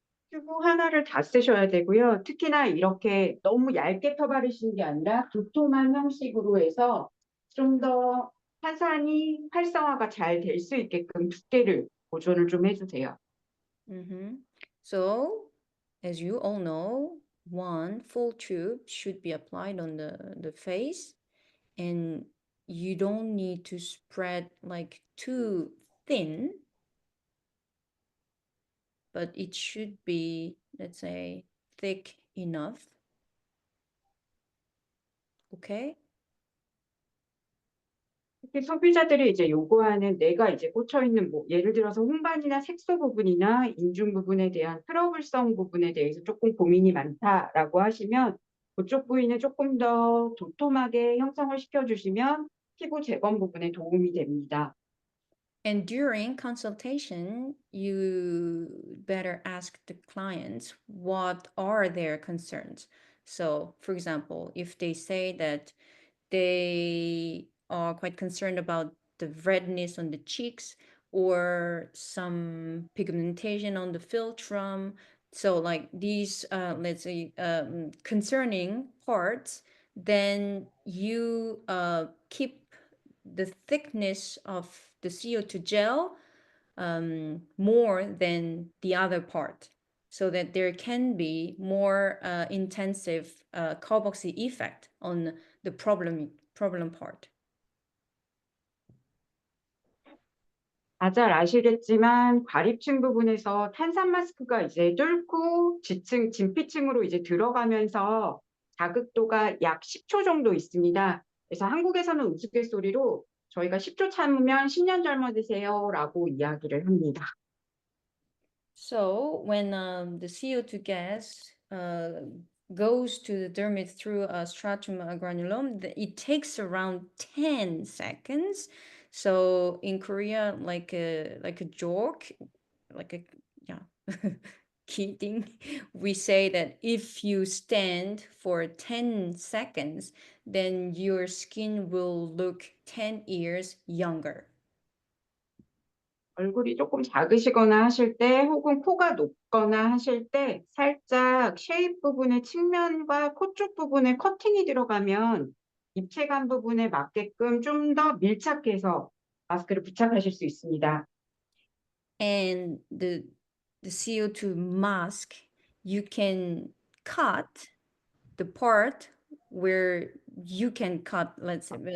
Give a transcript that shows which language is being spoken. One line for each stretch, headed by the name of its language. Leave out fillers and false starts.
Korean: 튜브 하나를 다 쓰셔야 되고요. 특히나 이렇게 너무 얇게 펴바르시는 게 아니라 도톰한 형식으로 해서 좀 더 화산이 활성화가 잘 될 수 있게끔 두께를 보존을 좀 해주세요.
English: So, as you all know, one full tube should be applied on the face, and you don't need to spread like too thin, but it should be, let's say, thick enough. Okay?
Korean: 특히 소비자들이 이제 요구하는 내가 이제 꽂혀 있는 뭐 예를 들어서 홍반이나 색소 부분이나 인중 부분에 대한 트러블성 부분에 대해서 조금 고민이 많다라고 하시면 그쪽 부위는 조금 더 도톰하게 형성을 시켜주시면 피부 재건 부분에 도움이 됩니다.
English: And during consultation, you better ask the clients what are their concerns. So, for example, if they say that they are quite concerned about the redness on the cheeks or some pigmentation on the philtrum, so like these, let's say, concerning parts, then you keep the thickness of the CO2 gel more than the other part. so that there can be more intensive carboxy effect on the problem part.
Korean: 잘 아시겠지만 과립층 부분에서 탄산 마스크가 이제 뚫고 진피층으로 이제 들어가면서 자극도가 약 10초 정도 있습니다. 그래서 한국에서는 우스갯소리로 저희가 10초 참으면 10년 젊어지세요라고 이야기를 합니다.
English: So when the CO2 gas goes to the dermis through a stratum granulum, it takes around 10 seconds. So in Korea, like a joke, like a kidding, we say that if you stand for 10 seconds, then your skin will look 10 years younger.
Korean: 얼굴이 조금 작으시거나 하실 때 혹은 코가 높거나 하실 때 살짝 쉐입 부분의 측면과 코 쪽 부분에 커팅이 들어가면 입체감 부분에 맞게끔 좀 더 밀착해서 마스크를 부착하실 수 있습니다.
English: And the CO2 mask, you can cut the part where you can cut, let's